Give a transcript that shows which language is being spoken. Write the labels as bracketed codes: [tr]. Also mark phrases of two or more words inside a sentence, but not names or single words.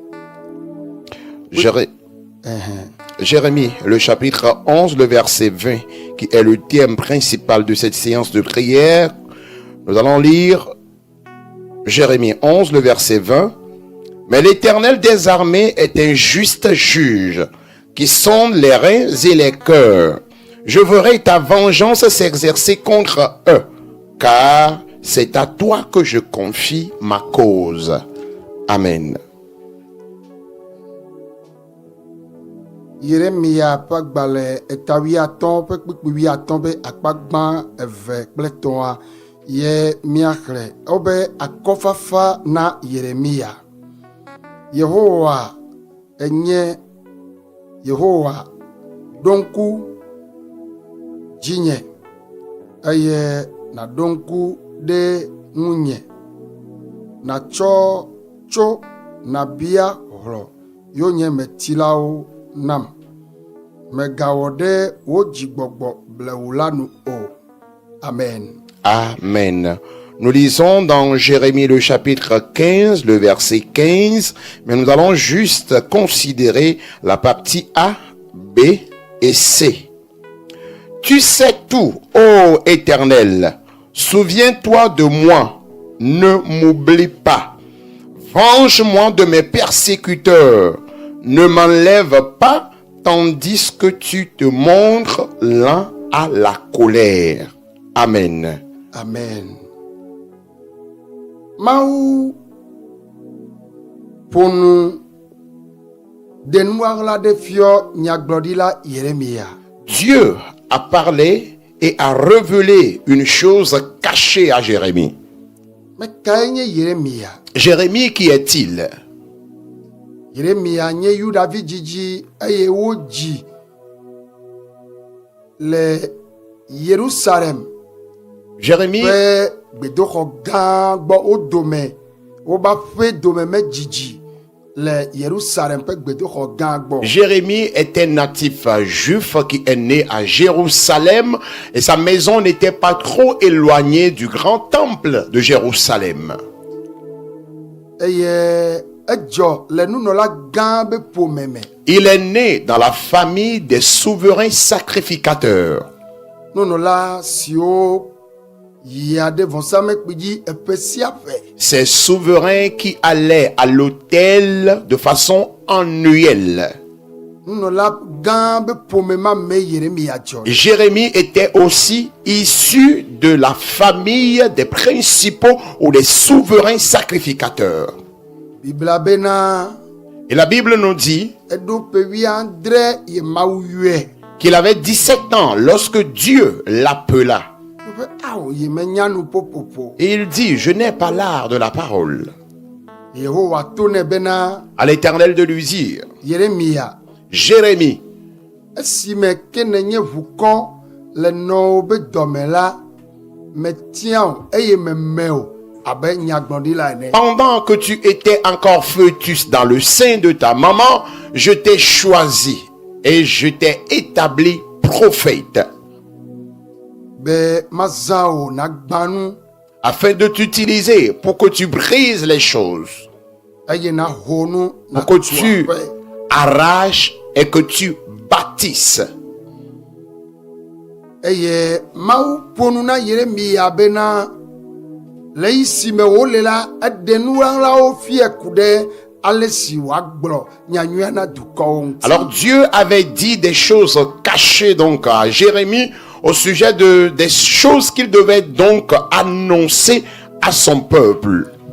[fr] Jérémie, le chapitre 11, le verset 20, qui est le thème principal de cette séance de prière. Nous allons lire Jérémie 11, le verset 20. Mais l'Éternel des armées est un juste juge, qui sonde les reins et les cœurs. Je verrai ta vengeance s'exercer contre eux, car c'est à toi que je confie ma cause. Amen. [ee] Yeremia pagbale etawiatɔn ƒe kpikpiwiatɔn be akpagbã eve kple tɔ̃a ye miaxlẽ wobe akɔfafa na Yeremia. Yehowa enye Yehowa ɖo ŋku dzinye eye naɖo ŋku ɖe ŋunye natsɔ tso nabia hlɔ̃ yonye metilawo nam megawɔ ɖe wo dzigbɔgbɔ blewu la nu o. Amen. Amen. [fr] Nous lisons dans Jérémie le chapitre 15, le verset 15, mais nous allons juste considérer la partie A, B et C. Tu sais tout, ô Éternel, souviens-toi de moi, ne m'oublie pas. Venge-moi de mes persécuteurs, ne m'enlève pas tandis que tu te montres lent à la colère. Amen. Amen. [ee] Mawu ƒonu de nuaɣla ɖe fiɔ nyagblɔɖila Yeremia. [fr] Dieu a parlé et a révélé une chose cachée à Jérémie. [ee] Me kae nye Yeremia? [fr] Jérémie, qui est-il? [ee] Yeremia nye Yudavi dzidzi eye wodzi le Yerusalem. [fr] Jérémie, [ee] ƒe gbedoxɔ gã gbɔ wo dome woba ƒe dome me dzidzi le Yerusalem ƒe gbedoxɔ gã gbɔ. [fr] Jérémie est un natif juif qui est né à Jérusalem et sa maison n'était pas trop éloignée du grand temple de Jérusalem. [ee] Eye edzɔ le nunɔla gã be ƒome me. [fr] Il est né dans la famille des souverains sacrificateurs. [ee] Nunɔla siwo yia ɖe vɔsamlekpui dzi eƒe sia ƒe. [fr] Ces souverains qui allaient à l'autel de façon annuelle. [ee] Nunɔla gã be ƒome ma me Yeremia dzɔ. [fr] Jérémie était aussi issu de la famille des principaux ou des souverains sacrificateurs. [ee] Bibla bena [fr] Et la Bible nous dit [ee] eɖo ƒe wuiadre ye Mawu yɔe. [fr] qu'il avait 17 ans lorsque Dieu l'appela. [ee] Ƒe awo ye menya nu popopo. [fr] Et il dit, je n'ai pas l'art de la parole. [ee] Yehowa to nɛ bena [fr] À l'Éternel de lui dire, [ee] Yeremia [fr] Jérémie, [ee] esime ke nenye ʋukɔ le nɔwo be dɔme la metia o eye meme o abe nyagblɔɖila ene. [fr] pendant que tu étais encore fœtus dans le sein de ta maman, je t'ai choisi et je t'ai établi prophète, [ee] Be mazã o nagbã nu [fr] afin de t'utiliser pour que tu brises les choses, [ee] eye naho nu [fr] pour que [ee] natu [fr] tu [ee] aƒe. [fr] arraches et que tu bâtisses. [ee] Eye Mawu ƒo nu na Yeremia bena le yi si me wole la eɖe nuɣaɣlawo fie ku ɖe ale si wòagblɔ nyanyuia na dukɔwo ŋuti. [fr] Alors Dieu avait dit des choses cachées donc à Jérémie au sujet des choses qu'il devait donc annoncer à son peuple.